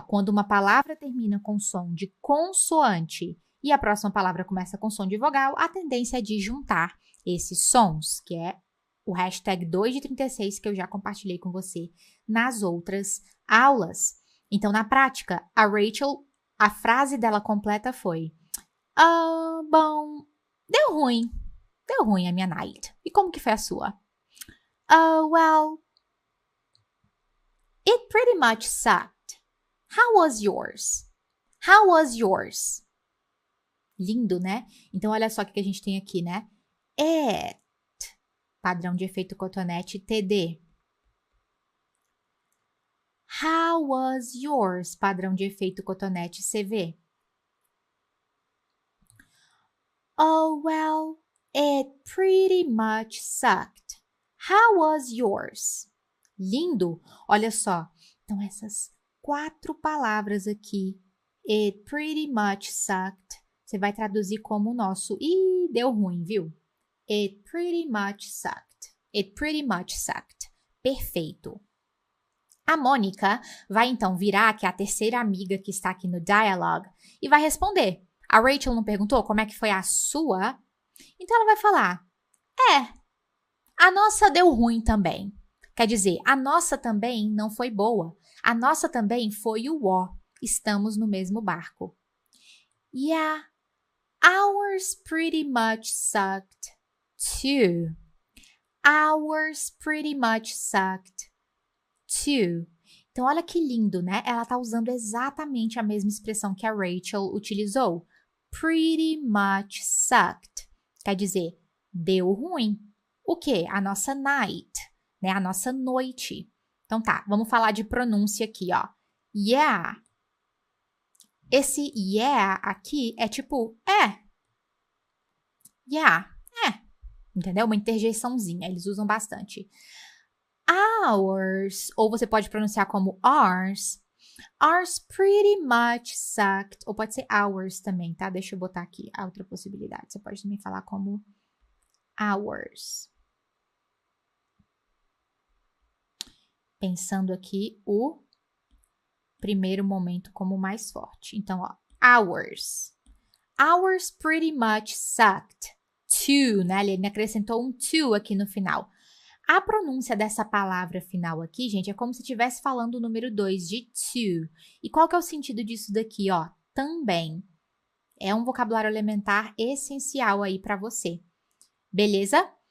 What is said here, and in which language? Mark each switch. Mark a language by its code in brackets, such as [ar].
[pt] Quando uma palavra termina com som de consoante e a próxima palavra começa com som de vogal, a tendência é de juntar esses sons, que é o hashtag 2 de 36 que eu já compartilhei com você nas outras aulas. Então, na prática, a Rachel, a frase dela completa foi: bom, deu ruim a minha night. E como que foi a sua? [en] Well, it pretty much sucked. How was yours? How was yours? [pt] Lindo, né? Então, olha só o que a gente tem aqui, né? It, padrão de efeito cotonete, TD. [en] How was yours? [pt] Padrão de efeito cotonete, CV. [en] Oh, well, it pretty much sucked. How was yours? [pt] Lindo! Olha só. Então, essas 4 palavras aqui. [en] It pretty much sucked. [pt] Você vai traduzir como o nosso. Ih, deu ruim, viu? [en] It pretty much sucked. It pretty much sucked. [pt] Perfeito. A Mônica vai então virar, que é a terceira amiga que está aqui no dialogue, e vai responder. A Rachel não perguntou como é que foi a sua? Então ela vai falar: a nossa deu ruim também. Quer dizer, a nossa também não foi boa. A nossa também foi o ó. Estamos no mesmo barco. [en] Yeah, ours pretty much sucked too. Ours pretty much sucked too. [pt] Então, olha que lindo, né? Ela tá usando exatamente a mesma expressão que a Rachel utilizou. Pretty much sucked. Quer dizer, deu ruim. O quê? A nossa night, né? A nossa noite. Então tá, vamos falar de pronúncia aqui, ó. Yeah. Esse yeah aqui é tipo Yeah, entendeu? Uma interjeiçãozinha, eles usam bastante. Ours, ou você pode pronunciar como ours. [en] Ours pretty much sucked. [pt] Ou pode ser ours também, tá? Deixa eu botar aqui a outra possibilidade. Você pode também falar como ours. Pensando aqui o primeiro momento como mais forte. Então, ó, ours. [en] Ours pretty much sucked. To, [pt] né? Ele acrescentou um to aqui no final. A pronúncia dessa palavra final aqui, gente, é como se estivesse falando o número 2 de to. E qual que é o sentido disso daqui, ó? Também. É um vocabulário elementar essencial aí para você. Beleza?